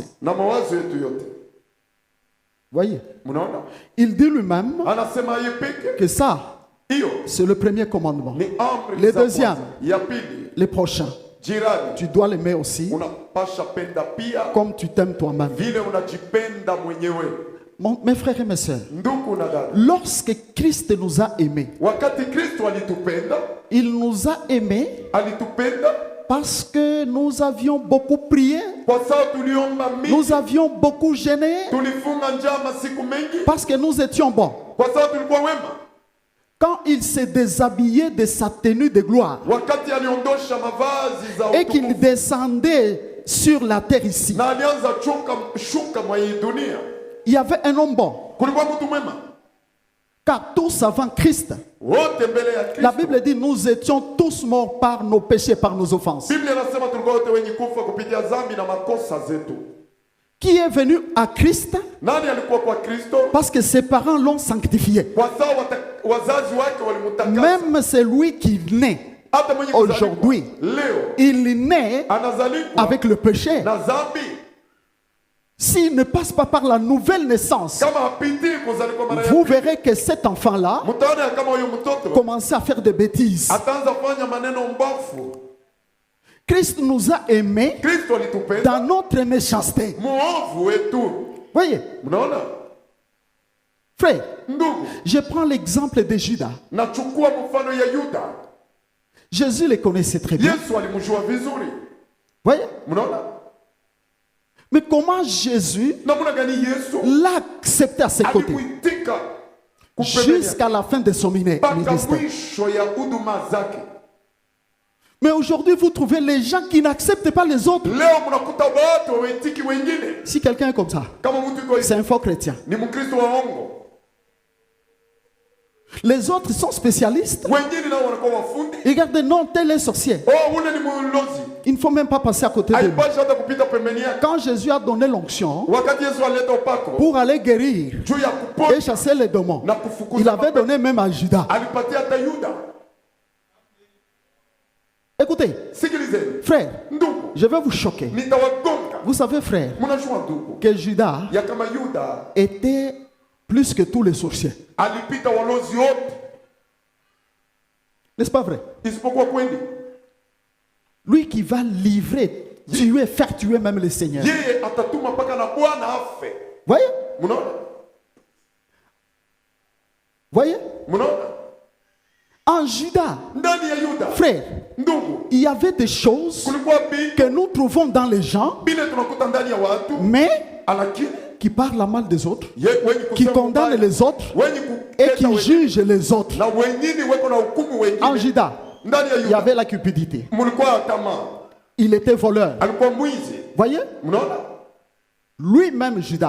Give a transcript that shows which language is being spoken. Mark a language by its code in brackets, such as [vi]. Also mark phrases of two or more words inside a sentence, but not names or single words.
[sw] na mawazo yetu yote. [fr] Voyez? [sw] Mnaona, [fr] Il dit lui-même [sw] anasema yeye peke [fr] que ça, [sw] hiyo [fr] c'est le premier commandement. [sw] ni amri [fr] Le [sw] za [fr] deuxième. [sw] kwanza. Ya pili, [fr] Les prochains, [sw] jirani [fr] tu dois l'aimer aussi [sw] unapasha penda pia [fr] comme tu t'aimes toi-même. [sw] vile unajipenda mwenyewe. [fr] Mes frères et mes sœurs, [sw] Ndugu na dada, [fr] lorsque Christ nous a aimés, [sw] wakati Kristo alitupenda, [fr] il nous a aimés [sw] alitupenda [fr] parce que nous avions beaucoup prié, [sw] kwa sababu tuliomba mingi, [fr] nous avions beaucoup gêné, [sw] tulifunga njaa masiku mengi, [fr] parce que nous étions bons. [sw] kwa sababu tulikuwa wema. [fr] Quand il s'est déshabillé de sa tenue de gloire [sw] Wakati aliondosha mavazi za [fr] et qu'il [sw] utukufu [fr] descendait sur la terre ici, [sw] na alianza shuka mwa hii dunia, [fr] il y avait un homme bon, [sw] kulikuwa mtu mwema [fr] car tous avant Christ, [sw] wote mbele ya [fr] la [sw] Kristo. [fr] Bible dit nous étions tous morts par nos péchés, par nos offenses. [sw] Biblia inasema tulikuwa wote wenye kufa kupitia dhambi na makosa zetu. [fr] Qui est venu à Christ [sw] Nani alikuwa kwa Kristo? [fr] parce que ses parents l'ont sanctifié. [sw] Kwa sababu wazazi wake walimtakasa. [fr] Même celui qui naît [sw] Hata mwenye kuzaliwa [fr] aujourd'hui, [sw] leo [fr] il naît [sw] anazalikwa [fr] avec le péché. [sw] na dhambi. [fr] s'il ne passe pas par la nouvelle naissance, [sw] kama hapiti kuzaliwa mara ya [fr] vous [sw] pili, [fr] verrez que cet enfant-là [sw] mtaona ya kama huyo mtoto [fr] commence à faire des bêtises. [sw] ataanza kufanya maneno mbovu. [fr] Christ nous a aimés [sw] Kristo [fr] dans [sw] alitupenda [fr] notre méchanceté. [sw] muovu wetu. [fr] Voyez, [sw] Mnaona [fr] frère, [sw] ndugu, [fr] je prends l'exemple de Judas. [sw] nachukua mfano ya Yuda. [fr] Jésus les connaissait très bien. [sw] Yesu alimjua vizuri. [fr] Voyez, [sw] Mnaona [fr] mais comment Jésus [sw] namna gani Yesu [fr] l'a accepté à ses côtés [sw] alikuitika kupembenia [fr] jusqu'à la fin de son [sw] mpaka [fr] ministère. [sw] mwisho ya huduma zake. [fr] Mais aujourd'hui, vous trouvez les gens qui n'acceptent pas les autres. [sw] Leo mnakuta watu waitiki wengine. [fr] Si quelqu'un est comme ça, [sw] Kama mtu yuko [fr] c'est un faux chrétien. [sw] ni Mkristo wa ongo. [fr] Les autres sont spécialistes. [sw] Wengine nao wanakuwa wafundi. [fr] Regardez, non, tel est sorcier. [sw] Oh, ule ni mlozi. [fr] Il ne faut même pas passer à côté de lui. [sw] Haipashi hata kupita pembeni yake. [fr] Quand Jésus a donné l'onction [sw] Wakati Yesu alileta upako [fr] pour aller guérir [sw] juu ya [fr] et [sw] kuponya [fr] chasser les démons, [sw] na kufukuza [fr] il avait [sw] mapepo, [fr] donné même à Judas. [sw] alipatia hata Yuda. [fr] Écoutez, [sw] Sikilizeni [fr] frère, [sw] ndugu, [fr] je vais vous choquer. [sw] nitawagonga. [fr] Vous savez, frère, [sw] Mnajua ndugu [fr] que Judas [sw] ya kama Yuda [fr] était plus que tous les sorciers. [sw] alipita walozi wote, [fr] N'est-ce pas vrai? [sw] isipokuwa kweli [fr] Lui qui va livrer, tuer, faire tuer même le Seigneur. [sw] yeye atatuma mpaka na Bwana afe. [fr] Voyez? [sw] Mnaona, [fr] Voyez? [sw] mnaona [fr] En Judas, [sw] ndani ya Yuda [fr] frère, [sw] ndugu, [fr] il y avait des choses [sw] kulikuwa binti [fr] que nous trouvons dans les gens, [sw] bile tunakuta ndani ya watu, [fr] mais [sw] lakini [fr] qui parlent mal des autres, [sw] wenye [fr] qui [sw] kusema [fr] condamnent [sw] mbaya, [fr] les autres [sw] wenye [fr] et [sw] kuketa [fr] qui [sw] wengine, [fr] jugent les autres. [sw] na wengine weko na hukumu [fr] En [sw] wengine. [fr] Judas, [sw] Ndani ya [fr] il y [sw] Yuda [fr] avait la cupidité. [sw] mulikuwa tamaa, [fr] Il était voleur. [sw] alikuwa mwizi. [fr] Voyez? [sw] Mnaona, [fr] Lui-même, Judas,